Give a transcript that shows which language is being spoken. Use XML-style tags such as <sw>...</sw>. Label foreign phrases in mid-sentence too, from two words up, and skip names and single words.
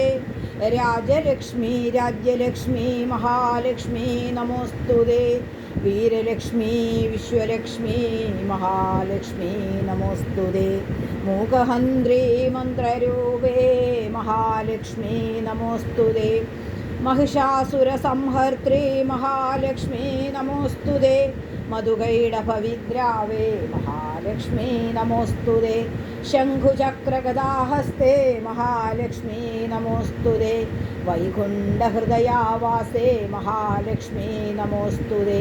<sa>രാജലക്ഷ്മി രാജ്യലക്ഷ്മി മഹാലക്ഷ്മി നമോസ്തുതേ. വീരലക്ഷ്മി വിശ്വലക്ഷ്മി മഹാലക്ഷ്മി നമോസ്തുതേ. മൂകഹന്ത്രി മന്ത്രരൂപേ മഹാലക്ഷ്മി നമോസ്തുതേ. महिषासुरसंहर्त्री महालक्ष्मी नमोस्तुते. मधुगैडभविद्रावे महालक्ष्मी नमोस्तुते. शङ्खुचक्रगदाहस्ते महालक्ष्मी नमोस्तुते. वैकुण्ठहृदयावासे महालक्ष्मी नमोस्तुते.</sa>